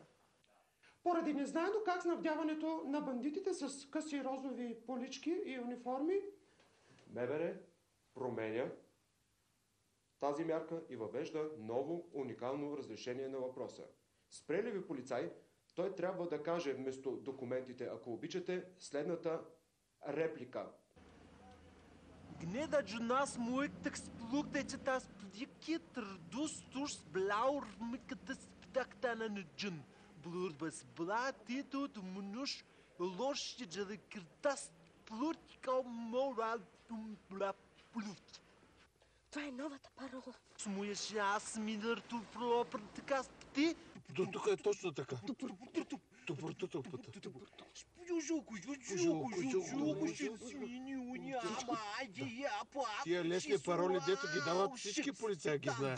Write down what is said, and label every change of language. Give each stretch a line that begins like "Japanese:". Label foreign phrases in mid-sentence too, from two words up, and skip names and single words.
Bulgarian: Поради незнайно как снабдяването на бандитите с къси розови полички и униформи, МВР променя тази мярка и въвежда ново уникално разрешение на въпроса. Спре ли ви полицай, той трябва да каже вместо документите, ако обичате, следната реплика. Gnädige nas mooi tekstpluk dat je tas plikje terdus turs blauw mikketes ptaktan en jun. Bloerbes blaatito de munus losje de kirtas plutko moral bla plut. Това е новата парола. Смоеш аз минър ту пропър така ти. Тук е точно така. Тия лесни пароли, дето ги дават всички полицаи, ги знаят.